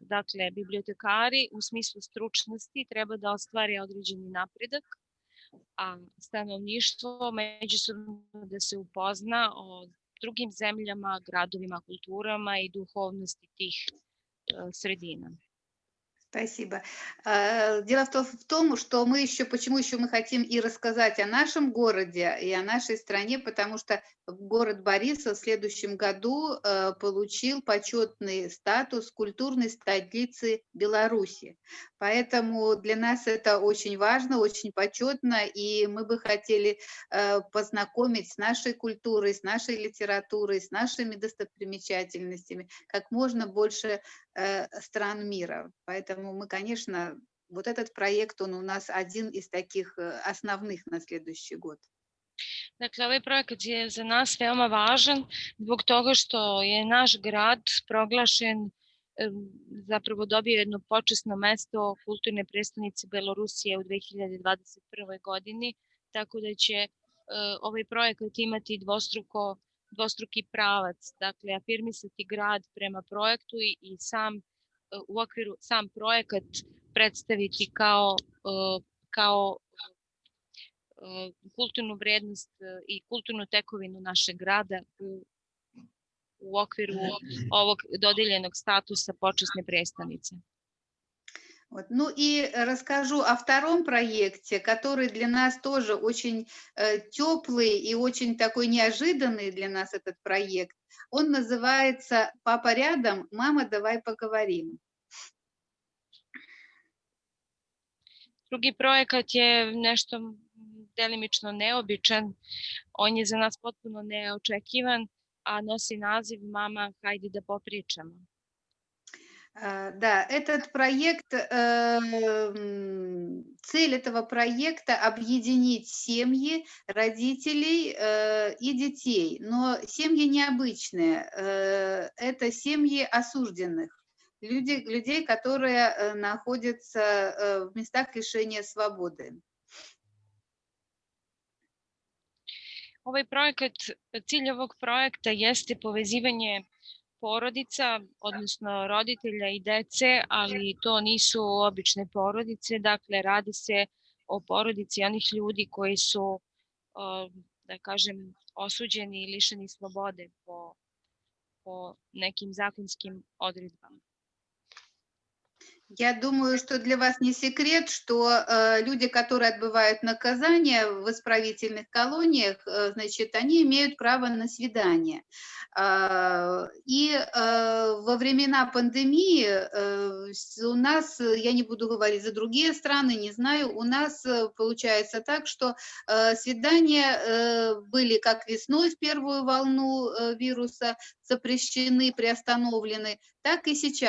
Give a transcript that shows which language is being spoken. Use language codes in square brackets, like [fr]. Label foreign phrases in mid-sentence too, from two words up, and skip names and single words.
[sr] Dakle, bibliotekari u smislu stručnosti treba da ostvare određeni napredak, a stanovništvo međusobno da se upozna o drugim zemljama, gradovima, kulturama и duhovnosti tih sredina. [ru] Спасибо. Дело в том, что почему еще мы хотим и рассказать о нашем городе и о нашей стране, потому что город Борисов в следующем году получил почетный статус культурной столицы Беларуси. Поэтому для нас это очень важно, очень почетно, и мы бы хотели познакомить с нашей культурой, с нашей литературой, с нашими достопримечательностями как можно больше стран мира. Поэтому мы, конечно, вот этот проект, он у нас один из таких основных на следующий год. [sr] Dakle, ovaj projekat je za nas veoma važan zbog toga što je naš grad proglašen, zapravo dobio jedno počasno mesto kulturne prestonice Belorusije u 2021. godini, tako da će ovaj projekat imati dvostruki pravac, dakle afirmisati grad prema projektu i u okviru sam projekat predstaviti kao kulturnu vrednost i kulturnu tekovinu našeg grada u okviru ovog dodeljenog statusa počasne prestonice. [ru] Вот. Ну и расскажу о втором проекте, который для нас тоже очень теплый и очень такой неожиданный для нас этот проект. Он называется «Папа рядом, мама, давай поговорим». [sr] Drugi projekat je nešto delimično neobičan, on je za nas potpuno neočekivan, a nosi naziv «Mama, hajde da popričamo». [ru] Да, этот проект, цель этого проекта – объединить семьи, родителей и детей. Но семьи необычные, это семьи осужденных, людей, которые находятся в местах лишения свободы. [sr] Cilj ovog projekta jeste povezivanje porodica, odnosno roditelja i dece, ali to nisu obične porodice, dakle radi se o porodici onih ljudi koji su, da kažem, osuđeni i lišeni slobode po nekim zakonskim odredbama. [ru] Я думаю, что для вас не секрет, что люди, которые отбывают наказание в исправительных колониях, значит, они имеют право на свидание. И во времена пандемии у нас, я не буду говорить за другие страны, не знаю, у нас получается так, что свидания были как весной в первую волну вируса запрещены, приостановлены, так и сейчас.